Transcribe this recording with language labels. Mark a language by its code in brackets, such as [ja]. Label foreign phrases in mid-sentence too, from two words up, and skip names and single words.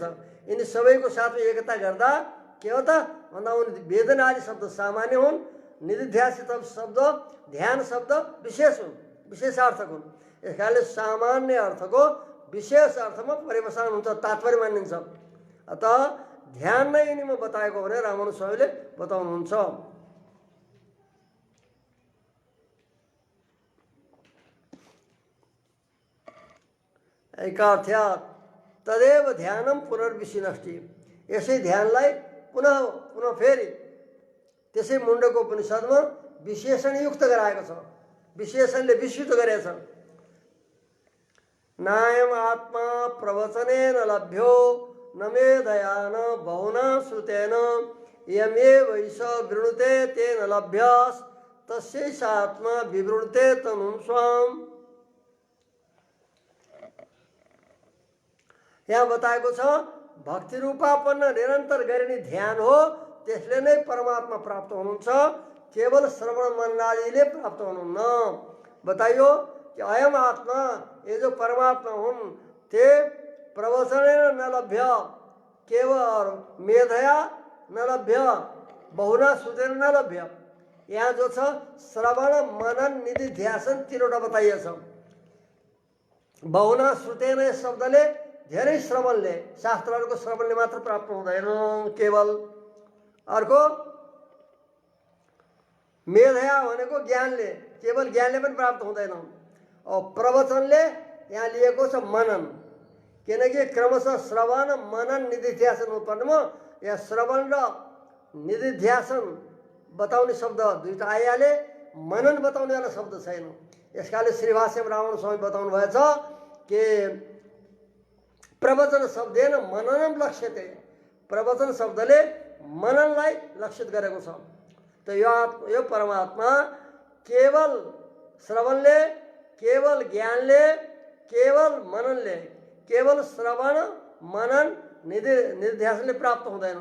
[ne] यिनी सबैको साथमा एकता गर्दा के हो त भन्दा वेदन आदि शब्द सामान्य हुन्। निधिध्यासित शब्द ध्यान शब्द विशेष हुन्, विशेषार्थक हुन्। यस कारणले सामान्य अर्थको विशेष अर्थमा परिभाषा हुन्छ, तात्पर्य मानिन्छ। अतः ध्यान नै यिनीमा बताएको भनेर रामानुज स्वामीले बताउनुहुन्छ। [sa] ऐकार्थ्यात् तदेव ध्यानम पुनर्विशिनष्टि। [ne] यसै ध्यानलाई पुनः पुनः फेरि त्यसै मुण्डको उपनिषदमा विशेषणयुक्त गराएको छ, विशेषणले विस्तृत गरेछ। [sa] नायम आत्मा प्रवचनेन लभ्यो न मेधया न बहुना श्रुतेन यमेव ईश वृणुते तेन लभ्यास् तस्यैष आत्मा विवृणुते तनुं स्वाम। [ne] यहाँ बताएको छ भक्ति रूपापन्न निरन्तर गरिने ध्यान हो, त्यसले नै परमात्मा प्राप्त हुनुहुन्छ। केवल श्रवण मननादिले प्राप्त हुनुहुन्न। बताइयो कि [sa] अयम आत्मा, [hi] ये जो [ne] परमात्मा हुन्, [sa] ते प्रवचनेन न लभ्य, केवल मेधया न लभ्य, बहुना श्रुतेन न लभ्य। [ne] यहाँ जो छ श्रवण मनन निधिध्यासन तीनवटा बताइएछ। [sa] बहुना श्रुतेन [ne] यस शब्दले धेरै श्रवणले, शास्त्रहरूको श्रवणले मात्र प्राप्त हुँदैन केवल। अर्को मेधया भनेको ज्ञानले, केवल ज्ञानले पनि प्राप्त हुँदैन। और प्रवचनले यहाँ लिएको छ मनन, किनकि क्रमशः श्रवण मनन निधिध्यासन हुनुपर्नेमा यहाँ श्रवण र निधिध्यासन बताउने शब्द दुईटा आइहाले, मनन बताउने वाला शब्द छैन। यसकाले श्रीभाष्यमा रामानुज स्वामी बताउनु भएछ कि [sa] प्रवचन शब्देन मननम लक्ष्यते। [ne] प्रवचन शब्दले मननलाई लक्षित गरेको छ। त यो परमात्मा केवल श्रवणले, केवल ज्ञानले, केवल मननले, केवल श्रवण मनन निधिध्यासनले प्राप्त हुँदैन।